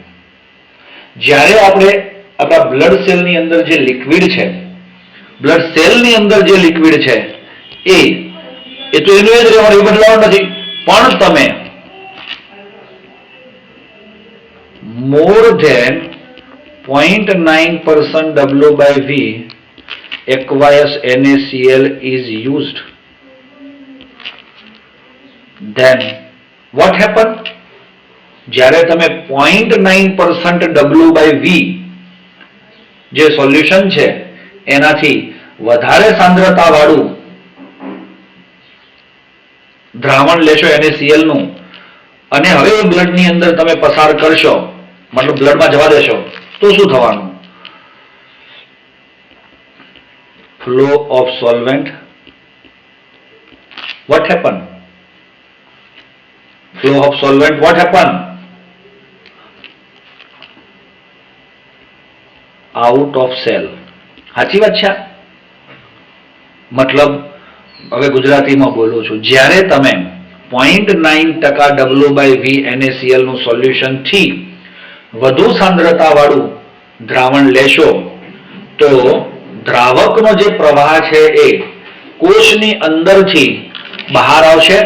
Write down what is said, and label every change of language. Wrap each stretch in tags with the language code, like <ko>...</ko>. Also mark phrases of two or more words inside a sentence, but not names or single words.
<gu>જ્યારે આપણે આપણા બ્લડ સેલની અંદર જે લિક્વિડ છે, બ્લડ સેલની અંદર જે લિક્વિડ છે એ તો એનું જ રહેવાનું, એ બદલાવાનું નથી. પણ તમે</gu> <en>more than 0.9% W/V aqueous NaCl is used, then what happen?</en> <gu>જ્યારે તમે 0.9% W/V જે સોલ્યુશન છે એનાથી વધારે સાંદ્રતા વાળું દ્રાવણ લેશો NaCl નું, અને હવે બ્લડ ની અંદર તમે પસાર કરશો, મતલબ બ્લડમાં જવા દેશો, તો શું થવાનું?</gu> <en>Flow of solvent. What happen? Flow of solvent. What happen? Out of cell.</en> <gu>સાચી વાત છે? મતલબ હવે ગુજરાતીમાં બોલું છું, જ્યારે તમે 0.9% W/V NaCl નું સોલ્યુશન થી વધુ સાંદ્રતા વાળું દ્રાવણ લેશો તો દ્રાવકનો જે પ્રવાહ છે એ કોષની અંદરથી બહાર આવશે.</gu>